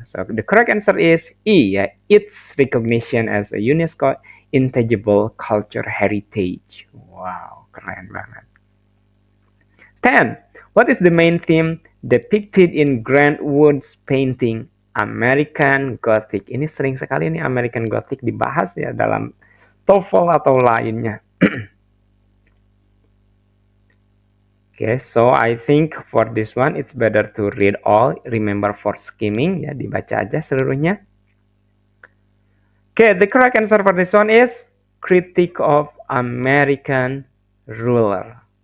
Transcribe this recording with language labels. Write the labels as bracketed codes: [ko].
[en] So the correct answer is E. Yeah, its recognition as a UNESCO intangible culture heritage. [id] Wow, keren banget. 10. [en] What is the main theme depicted in Grant Wood's painting American Gothic? [id] Ini sering sekali nih American Gothic dibahas ya dalam TOEFL atau lainnya. [en] Okay, so I think for this one it's better to read all. Remember for skimming, [id] ya dibaca aja seluruhnya. [en] Okay, the correct answer for this one is Critique of American Ruler.